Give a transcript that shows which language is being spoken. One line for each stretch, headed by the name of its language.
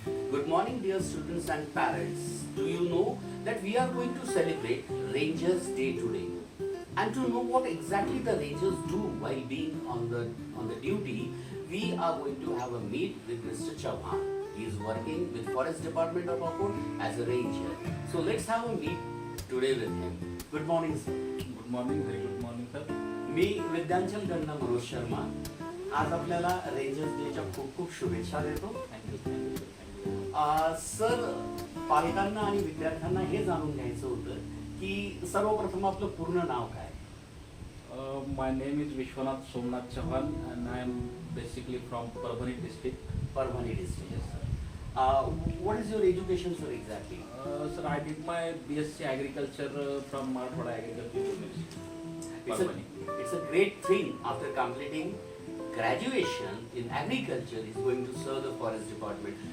English: Good morning, dear students and parents. Do you know that we are going to celebrate Rangers Day today? And to know what exactly the Rangers do while being on the duty, we are going to have a meet with Mr. Chauhan. He is working with Forest Department of Akot as a ranger. So let's have a meet today with him. Good morning, sir. Good morning very good morning sir.
Marathi: मी विद्यांचल कडनं मनोज शर्मा. आज आपल्याला rangers डेच्या खूप खूप शुभेच्छा देतो.
English: Thank you thank you sir thank you.
Marathi: Sir, पालकांना आणि विद्यार्थ्यांना हे जाणून घ्यायचं होतं की सर्वप्रथम आपलं पूर्ण नाव काय?
English: My name is Vishwanath Somnath Chavan and I am basically from Parbhani district. Parbhani district. Sir, what is your education, sir, exactly? Sir, I did my BSc Agriculture from Marathwada Agriculture University. It's a great thing after completing graduation in agriculture is going to serve the forest department.